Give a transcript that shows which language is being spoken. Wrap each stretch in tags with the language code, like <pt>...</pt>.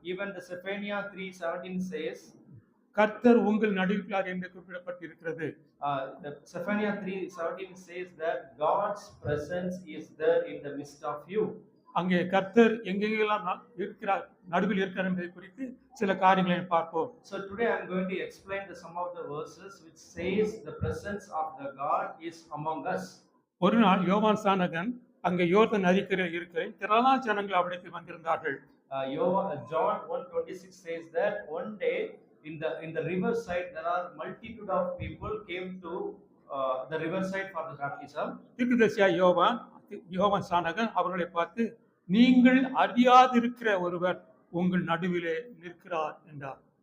<en>Even the Zephaniah 3:17 says,</en> <ta>கர்த்தர் உங்கள் நடுவிலார் என்று குறிப்பிடப்பட்டிருக்கிறது.</ta> <en>The Zephaniah 3:17 says that God's presence is there in the midst of you.</en> <ta>அங்கே கர்த்தர் எங்கெங்கெல்லாம் இருக்கிறார், நடுவில் இருக்கிறார் என்பதை குறித்து சில காரியங்களை பார்ப்போம்.</ta> <en>So today I am going to explain some of the verses which says the presence of the God is among us.</en> <ta>ஒரு நாள் யோவான் சானகன் அங்கே யோர்தான் நதிக்கரையில் இருக்கிற திரளான ஜனங்கள் அவரிடத்தில் வந்திருந்தார்கள்.</ta> <en>John 1:26 says that one day in the riverside there are multitude of people came to the riverside for the baptism.</en> <ta>தீர்க்கதரிசியா யோவான் சானகன் அவர்களை பார்த்து, நீங்கள் அறியாதிருக்கிற ஒருவர் உங்கள் நடுவிலே நிற்கிறார் என்றார்.</ta>